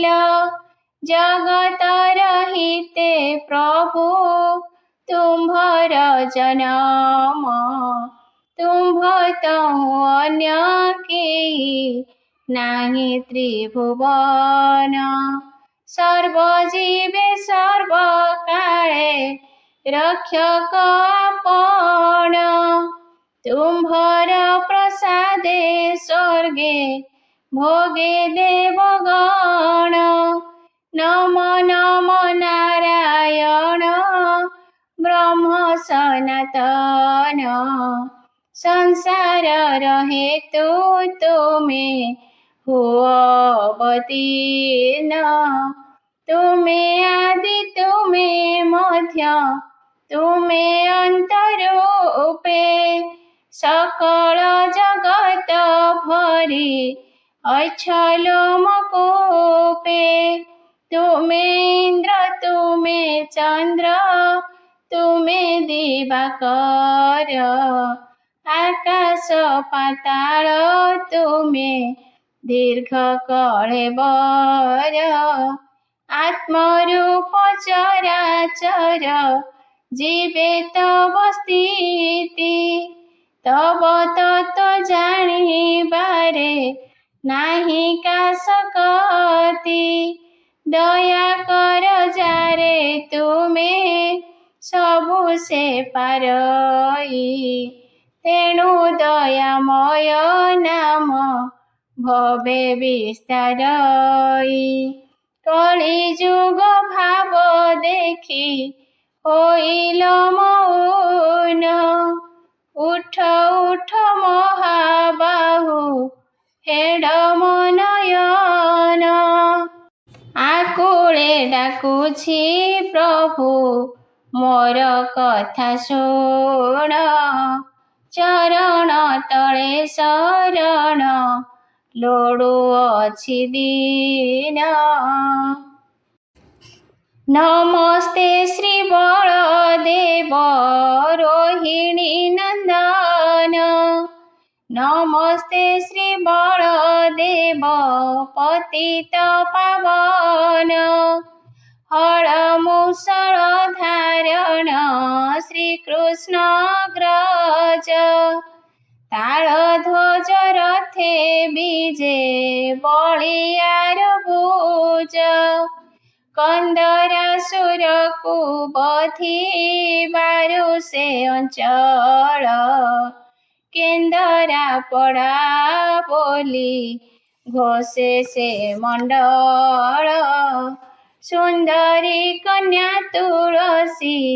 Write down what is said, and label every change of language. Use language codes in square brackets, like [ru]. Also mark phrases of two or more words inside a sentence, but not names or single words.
[or] ଜଗତ ରହିତେ ପ୍ରଭୁ ତୁମ୍ଭର ଜନମ ତୁମ୍ଭ ତହୁ ଅନ୍ୟ କେହି ନାହିଁ ତ୍ରିଭୁବନ ସର୍ବଜୀବେ ସର୍ବକାଳେ ରକ୍ଷକ ଆପଣ ତୁମ୍ଭର ପ୍ରସାଦେ ସ୍ୱର୍ଗେ ଭୋଗେ ଦେବଗଣ ନମ ନମ ନାରାୟଣ ବ୍ରହ୍ମ ସନାତନ ସଂସାର ରହେ ତୁମେ ହୁଅ ଅବତୀର୍ଣ୍ଣ ତୁମେ ଆଦି ତୁମେ ମଧ୍ୟ ତୁମେ ଅନ୍ତରୂପେ ସକଳ ଜଗତ ଭରି ଅଛଲୋ ମକୂପେ ତୁମେ ଇନ୍ଦ୍ର ତୁମେ ଚନ୍ଦ୍ର ତୁମେ ଦିବାକର ଆକାଶ ପାତାଳ ତୁମେ ଦୀର୍ଘ କଳେବର ଆତ୍ମରୂପ ଚରାଚର ଜୀବେ ତବ ସ୍ଥିତି ତବ ତତ୍ତ୍ୱ ଜାଣିବାରେ ନାହିଁ କା ଶକତି ଦୟା କର ଯାରେ ତୁମେ ସବୁ ସେ ପାରଇ ତେଣୁ ଦୟାମୟ ନାମ ଭବେ ବିସ୍ତାରଇ କଳି ଯୁଗ ଭାବ ଦେଖି ହୋଇଲ ମୌନ ଉଠ ଉଠ ମହାବାହୁ ହେଡ ମନୟନ ଆକୁଳେ ଡାକୁଛି ପ୍ରଭୁ ମୋର କଥା ଶୁଣ ଚରଣ ତଳେ ଶରଣ ଲୋଡ଼ୁଅଛି ଦୀନ ନମସ୍ତେ ଶ୍ରୀ ବଳଦେବ ରୋହିଣୀ ନନ୍ଦନ ନମସ୍ତେ ଶ୍ରୀ ବଳଦେବ ପତିତ ପାବନ ହଳ ମୁଷଳ ଧାରଣ ଶ୍ରୀକୃଷ୍ଣ ଅଗ୍ରଜ ତାଳଧ୍ୱଜ ରଥେ ବିଜେ ବଳିଆର ଭୁଜ କନ୍ଦରାସୁର କୁ ବଧିବାରୁ ସେ ଅଞ୍ଚଳ କେନ୍ଦରା ପଡ଼ା ବୋଲି ଘୋଷେ ସେ ମଣ୍ଡଳ ସୁନ୍ଦରୀ କନ୍ୟା ତୁଳସୀ